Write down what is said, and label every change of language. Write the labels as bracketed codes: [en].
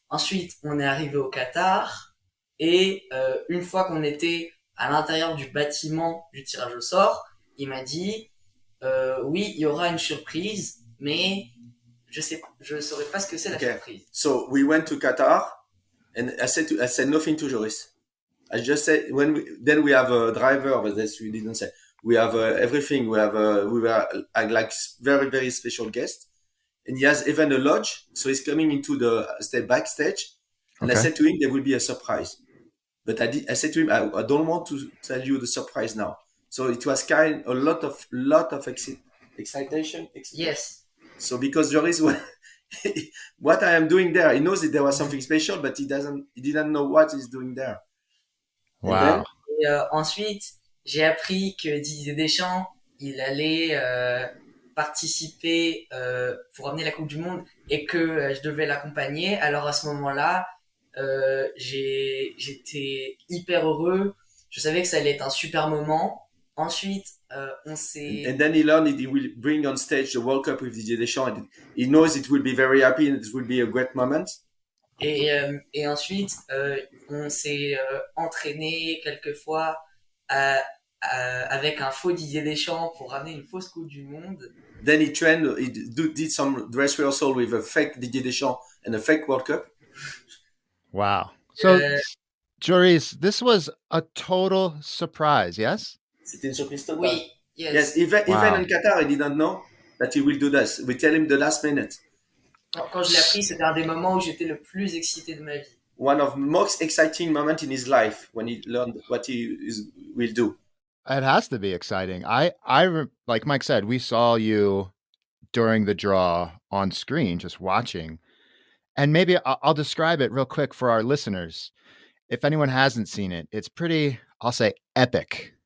[fr] Ensuite, on est arrivé au Qatar et une fois qu'on était à l'intérieur du bâtiment du tirage au sort, il m'a dit oui, il y aura une surprise, mais je saurais pas ce que c'est la surprise. [en] So we went to Qatar, and I said nothing to Joris. I just said then we have a driver, but that's we didn't say. We have everything. We were like very very special guest, and he has even a lodge. So he's coming into the backstage, and I said to him there will be a surprise. But I said to him I don't want to tell you the surprise now. So it was a lot of excitation. Yes. So because Joris, what I am doing there, he knows that there was something special, but he didn't know what he's doing there. Wow. [fr] Et ensuite, j'ai appris que Didier Deschamps, il allait participer pour ramener la Coupe du Monde et que je devais l'accompagner. Alors à ce moment-là, j'étais hyper heureux. Je savais que ça allait être un super moment. Ensuite, on s'est... [en] And then he learned he will bring on stage the World Cup with Didier Deschamps. And he knows it will be very happy and it will be a great moment. [fr] Et ensuite, on s'est entraîné quelquefois avec un faux Didier Deschamps pour ramener une fausse Coupe du Monde. [en] Then he trained, did some dress rehearsal with a fake Didier Deschamps and a fake World Cup. Wow. So, Joris, this was a total surprise, yes? [fr] C'était une surprise totale. Oui, yes. [en] Yes, even in Qatar, he didn't know that he will do this. We tell him the last minute. [fr] Quand je l'ai appris, c'était un des moments où j'étais le plus excité de ma vie. [en] One of the most exciting moments in his life when he learned what he will do. It has to be exciting. I like Mike said, we saw you during the draw on screen, just watching. And maybe I'll describe it real quick for our listeners. If anyone hasn't seen it, it's pretty, I'll say, epic.